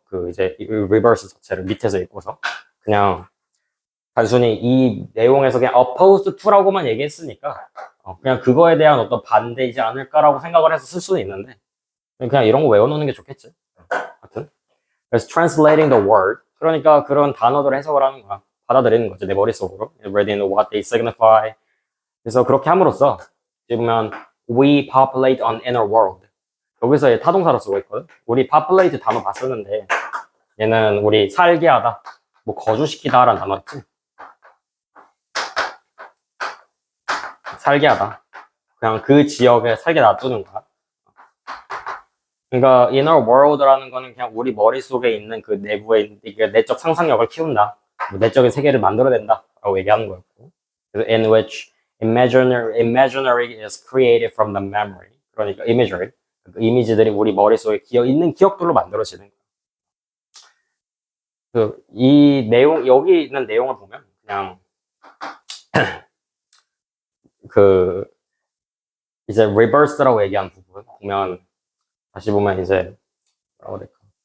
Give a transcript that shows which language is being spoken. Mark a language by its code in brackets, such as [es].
[ko] 그 이제 리버스 자체를 밑에서 읽고서 그냥 단순히 이 내용에서 그냥 [en] opposed to [ko] 라고만 얘기했으니까 그냥 그거에 대한 어떤 반대이지 않을까라고 생각을 해서 쓸 수는 있는데 그냥 이런 거 외워놓는 게 좋겠지. 하여튼 그래서 [en] translating the word [ko] 그러니까 그런 단어들을 해석을 하는 거야. 받아들이는 거지 내 머릿속으로. [en] Reading what they signify. [ko] 그래서 그렇게 함으로써 보면 [en] we populate an inner world. [ko] 여기서 얘 타동사로 쓰고 있거든. 우리 populate 단어 봤었는데 얘는 우리 살게 하다, 뭐 거주시키다 라는 단어였지. 살게 하다. 그냥 그 지역에 살게 놔두는 거야. 그러니까 inner world라는 거는 그냥 우리 머릿속에 있는 그 내부에 내적 상상력을 키운다. 뭐 내적인 세계를 만들어낸다 라고 얘기하는 거였고. 그래서 [en] in which imaginary is created from the memory. [ko] 그러니까 imagery. 그 이미지들이 우리 머릿속에 있는 기억들로 만들어지는 거예요. 이 내용, 여기 있는 내용을 보면 그냥 그 이제 reverse라고 얘기한 부분 보면 다시 보면 이제 뭐라고 해야 될까?